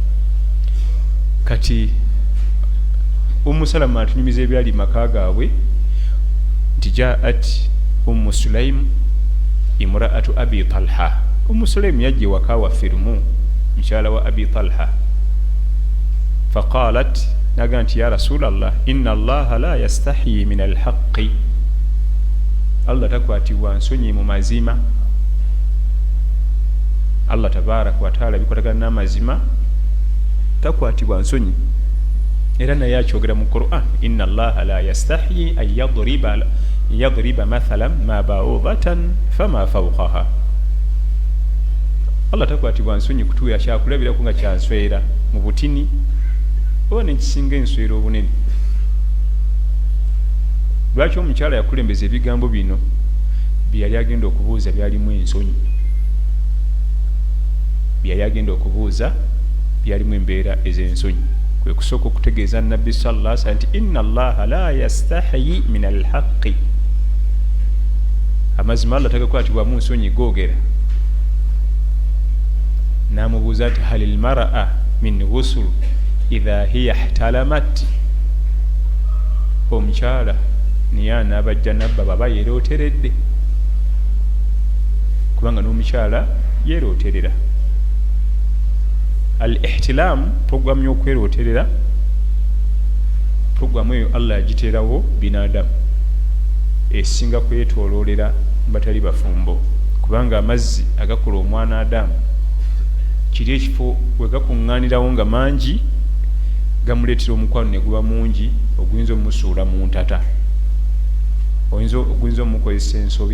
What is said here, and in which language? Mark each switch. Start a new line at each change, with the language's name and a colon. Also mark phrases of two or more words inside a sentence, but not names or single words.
Ganda: Kati Salama atunyumiza ebyali maka gaabwe nti
Arabic: جاءت سليم امرأة أبي طلحة.
Ganda: Sulaim yajje waka waffe lumu, mukyala wa Abi Talha.
Arabic: فقالت,
Ganda: naga nti
Arabic: يا رسول الله إن الله لا يستحيي من الحق,
Ganda: Allah takwatibwa nsonyi mu mazima. Allah
Arabic: تبارك وتعالى
Ganda: bikwatagana n'amazima takwatibwa nsonyi. Era naye akyogera mu Qur'an,
Arabic: إن الله لا يستحيي أن يضرب مثلا ما بعوضة فما فوقها.
Ganda: Allah takwatibwa nsonyi kutuya kyakulabirako nga kyanswera mu butini oba nekisinga enswera obunene. Lwaki omukyala yakulembeza ebigambo bino byali agenda okubuuza byalimu ensonyi, byali agenda okubuuza byalimu embeera ez'ensonyi. Kwe kusooka okutegeeza Nabbi
Arabic: صلى الله عليه وسلم
Ganda: nti
Arabic: إن الله لا يستحيي من الحق,
Ganda: amazima Allah tagakwatibwamu nsonyi googera. Namubuuza nti
Arabic: هل على المرأة من غسل إذا هي احتلمت,
Ganda: omukyala niye anaabajja nabba baba yeerooteredde, kubanga n'omukyala yeerooterera. Al-ihtilam programu y'okwerooterera, programu eyo Allah yagiteerawo binadamu, esinga kwetoloolera batali bafumbo, kubanga amazzi agakola omwana Adamu kiri ekifo we gakuŋŋaanirawo nga mangi gamuleetera omukwano ne guba mungi oguyinza omusuula mu ntata, oguyinza omukozesa ensobi.